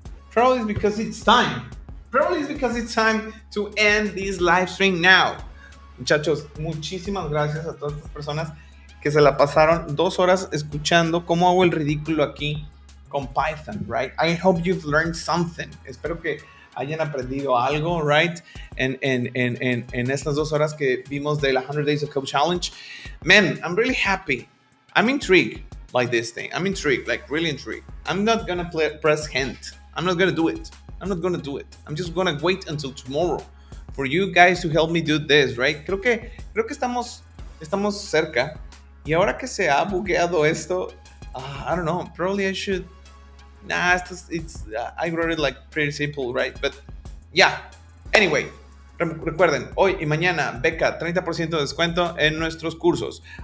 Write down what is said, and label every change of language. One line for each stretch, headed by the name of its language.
English: Probably it's because it's time. Probably it's because it's time to end this live stream now.
Spanish: Muchachos, muchísimas gracias a todas estas personas que se la pasaron 2 horas escuchando cómo hago el ridículo aquí con Python, right?
English: I hope you've learned something.
Spanish: Espero que hayan aprendido algo,
English: right?
Spanish: En estas 2 horas que vimos de la 100 Days of Code Challenge.
English: Man, I'm really happy. I'm intrigued by this thing. I'm intrigued, like really intrigued. I'm not gonna press hint. I'm not gonna do it. I'm not gonna do it. I'm just gonna wait until tomorrow for you guys to help me do this, right?
Spanish: Creo que estamos cerca. Y ahora que se ha bugueado esto,
English: I don't know. Probably I should. Nah, I wrote it like pretty simple, right? But yeah.
Spanish: Anyway, recuerden, hoy y mañana, beca, 30% de descuento en nuestros cursos.